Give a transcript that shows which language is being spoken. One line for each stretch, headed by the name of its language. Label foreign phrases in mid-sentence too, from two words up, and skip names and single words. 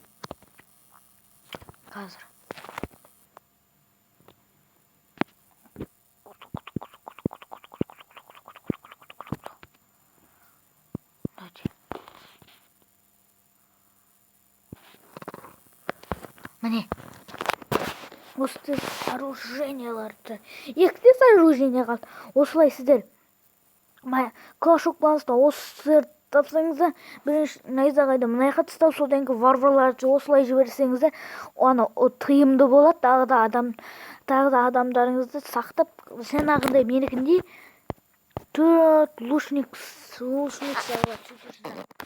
Kazakh: Қазір. Міне. Осы оруженияларды. Екте оружение қалды. Осылай сіздер. Clash of Clans'та осы тапсаңыздар, бірінші найзағайды мына жаққа тастап, содан кейін варварларды осылай жіберсеңіздер, оны тыйымды болады. Тағы да адамдарыңызды сақтап, жаңағындай менікіндей 4 лучник салады.